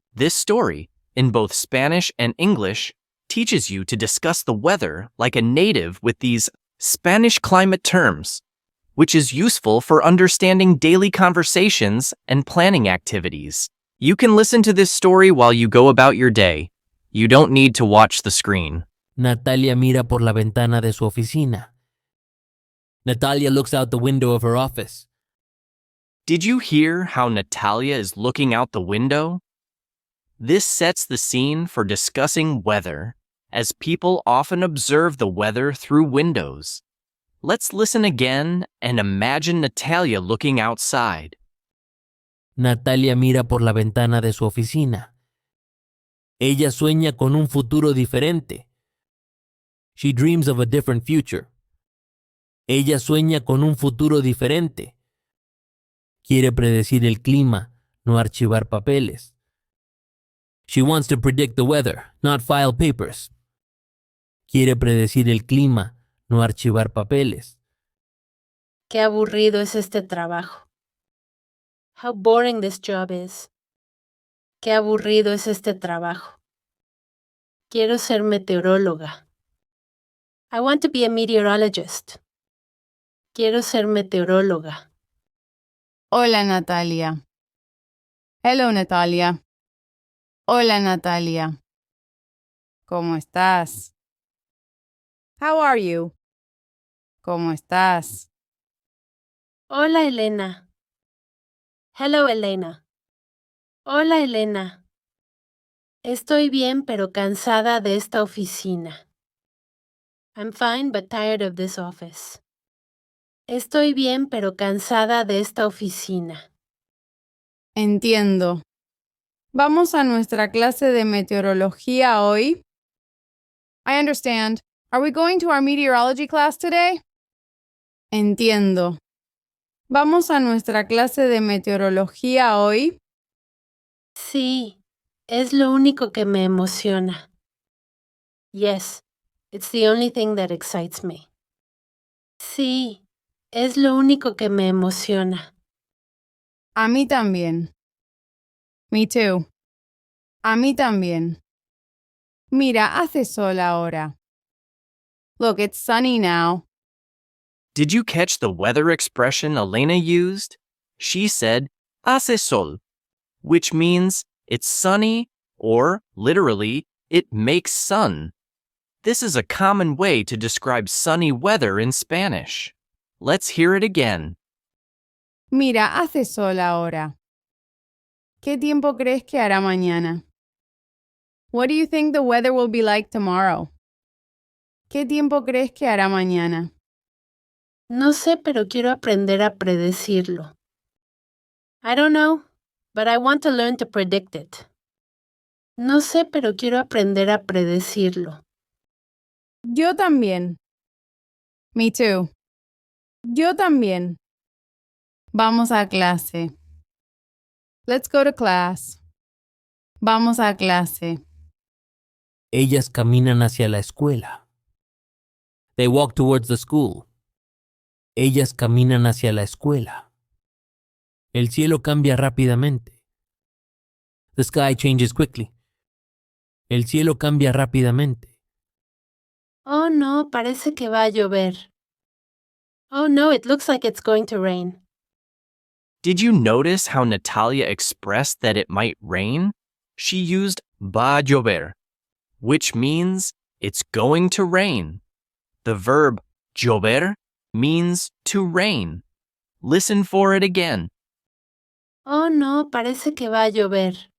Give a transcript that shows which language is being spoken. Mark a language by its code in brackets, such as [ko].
[en] This story, in both Spanish and English, teaches you to discuss the weather like a native with these Spanish climate terms, which is useful for understanding daily conversations and planning activities. You can listen to this story while you go about your day. You don't need to watch the screen. [es] Natalia mira por la ventana de su oficina. [en] Natalia looks out the window of her office. Did you hear how Natalia is looking out the window? This sets the scene for discussing weather, as people often observe the weather through windows. Let's listen again and imagine Natalia looking outside. [es] Natalia mira por la ventana de su oficina. Ella sueña con un futuro diferente. [en] She dreams of a different future. [es] Ella sueña con un futuro diferente. Quiere predecir el clima, no archivar papeles. [en] She wants to predict the weather, not file papers. [es] Quiere predecir el clima, no archivar papeles. Qué aburrido es este trabajo. [en] How boring this job is. [es] Qué aburrido es este trabajo. Quiero ser meteoróloga. [en] I want to be a meteorologist. [es] Quiero ser meteoróloga. Hola, Natalia. [en] Hello, Natalia. [es] Hola, Natalia. ¿Cómo estás? [en] How are you? [es] ¿Cómo estás? Hola, Elena. [en] Hello, Elena. [es] Hola, Elena. Estoy bien pero cansada de esta oficina. [en] I'm fine but tired of this office. [es] Estoy bien pero cansada de esta oficina. Entiendo. ¿Vamos a nuestra clase de meteorología hoy? [en] I understand. Are we going to our meteorology class today? [es] Entiendo. ¿Vamos a nuestra clase de meteorología hoy? Sí, es lo único que me emociona. [en] Yes, it's the only thing that excites me. [es] Sí, es lo único que me emociona. A mí también. [en] Me too. [es] A mí también. Mira, hace sol ahora. [en] Look, it's sunny now. Did you catch the weather expression Elena used? She said, [es] hace sol, [en] which means it's sunny or, literally, it makes sun. This is a common way to describe sunny weather in Spanish. Let's hear it again. [es] Mira, hace sol ahora. ¿Qué tiempo crees que hará mañana? [en] What do you think the weather will be like tomorrow? [es] ¿Qué tiempo crees que hará mañana? No sé, pero quiero aprender a predecirlo. [en] I don't know, but I want to learn to predict it. [es] No sé, pero quiero aprender a predecirlo. Yo también. [en] Me too. [es] Yo también. Vamos a clase. [en] Let's go to class. [es] Vamos a clase. Ellas caminan hacia la escuela. [en] They walk towards the school. [es] Ellas caminan hacia la escuela. El cielo cambia rápidamente. [en] The sky changes quickly. [es] El cielo cambia rápidamente. Oh no, parece que va a llover. [en] Oh no, it looks like it's going to rain. Did you notice how Natalia expressed that it might rain? She used [es] va a llover, [en] which means it's going to rain. The verb llover means to rain. Listen for it again. [es] Oh no, parece que va a llover.